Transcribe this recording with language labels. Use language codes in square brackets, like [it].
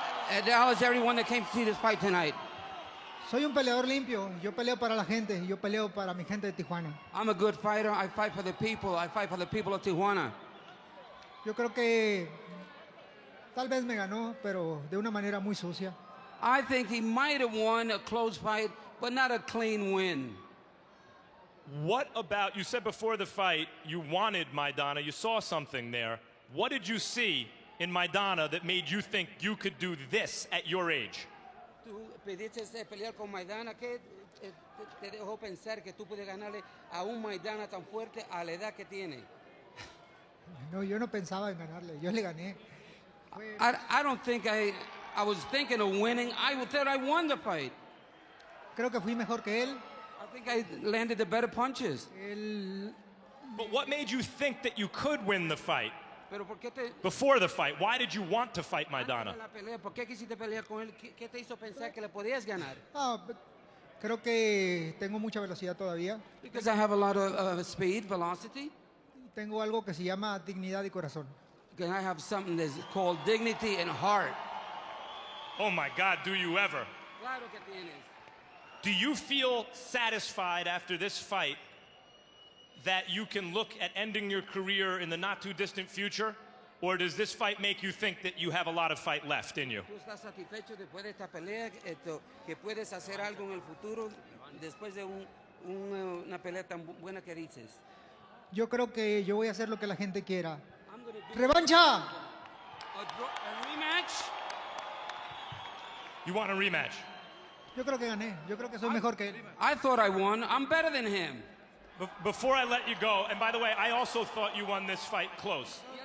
[en] acknowledge everyone that came to see this fight tonight. [es] Soy un peleador limpio. Yo peleo para la gente. Yo peleo para mi gente de Tijuana. [en] I'm a good fighter. I fight for the people. I fight for the people of Tijuana. [es] Yo creo que tal vez me ganó, pero de una manera muy sucia. [en] I think he might have won a close fight, but not a clean win. What about, you said before the fight you wanted Maidana, you saw something there. What did you see in Maidana that made you think you could do this at your age? [es] Tú pediste pelear con Maidana, ¿qué te dejó pensar que tú puedes ganarle a un Maidana tan fuerte a la edad que tiene? No, yo no pensaba en ganarle. Yo le gané. [en] I don't think I was thinking of winning. I thought I won the fight. [es] Creo que fui mejor que él. [en] I think I landed the better punches. But what made you think that you could win the fight? [es] Pero ¿por qué te... [en] Before the fight, why did you want to fight Maidana? [es] ¿Por qué quisiste pelear con él? ¿Qué te hizo pensar que le podías ganar? Creo que tengo mucha velocidad todavía. [en] Because I have a lot of speed, velocity. [es] Tengo algo que se llama dignidad y corazón. [en] Because I have something that's called dignity and heart. Oh my God, do you ever? [es] Claro que tienes. [en] Do you feel satisfied after this fight that you can look at ending your career in the not too distant future? Or does this fight make you think that you have a lot of fight left in you? [es] ¿Tú estás satisfecho después de esta pelea que puedes hacer algo en el futuro después de una pelea tan buena que dices? Yo creo que yo voy a hacer lo que la gente quiera. ¡Revancha! [en] A rematch? You want a rematch? [es] Yo creo que gané. Yo creo que soy mejor que él. [en] I thought I won. I'm better than him. Before I let you go, and by the way, I also thought you won this fight close.